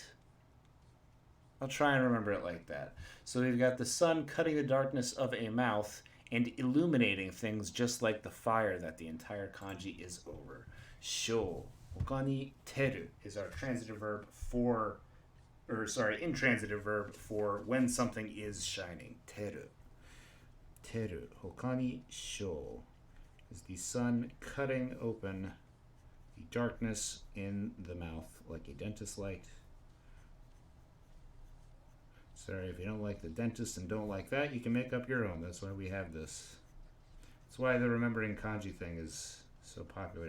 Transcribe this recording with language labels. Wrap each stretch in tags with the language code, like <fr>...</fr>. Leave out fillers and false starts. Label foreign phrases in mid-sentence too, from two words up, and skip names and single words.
<en>I'll try and remember it like that. So we've got the sun cutting the darkness of a mouth and illuminating things just like the fire that the entire kanji is over.</en> <ja>Sho. ほかに てる</ja> <en>is our transitive verb for, intransitive verb for when something is shining.</en> <ja>照る。照る. ほかに しょう</ja> <en>is the sun cutting open the darkness in the mouth like a dentist light. Sorry, if you don't like the dentist and don't like that, you can make up your own. That's why we have this. That's why the remembering kanji thing is so popular.</en>